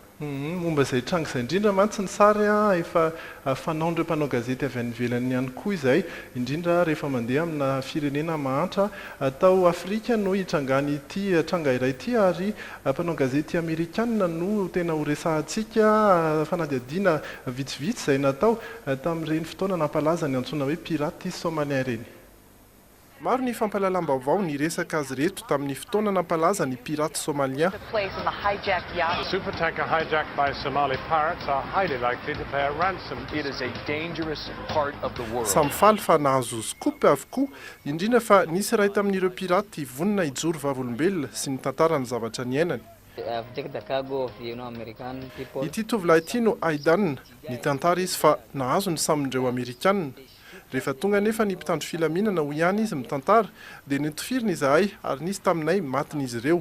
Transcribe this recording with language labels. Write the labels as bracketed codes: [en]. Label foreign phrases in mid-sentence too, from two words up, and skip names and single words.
[mg] Momba izay tranga izay indrindra mantsy ny sary efa fanaon'ireo mpanao gazety avy any ivelany ihany koa izay, indrindra rehefa mandeha amina firenena mahantra atao Afrika no hitrangany ity tranga iray ity ary mpanao gazety Amerikanina no tena ho resahantsika fanadihadiana vitsivitsy izay natao tamin'ireny fotoana nampalaza ny antsoina hoe piraty somalien ireny. Maro ny fampalalam-baovao ny resaka azy reto tamin'ny fotoana nampalaza ny piraty somalien. [en] The supertanker hijacked by Somali pirates are highly likely to pay a ransom. It is a dangerous part of the world. [mg] Samfaly fa nahazo scoop avokoa, indrindra fa nisy iray tamin'ireo piraty vonina hijoro vavolombelona sy ny tantarany zavatra niainany. Ity tovolahy ity no Aidan, ny tantara izy fa nahazo ny samindreo Amerikanina. Rehefa tonga nefa ny mpitandro filaminana ho ihany izy mitantara dia nitofirina izahay ary nisy taminay matin'izy ireo.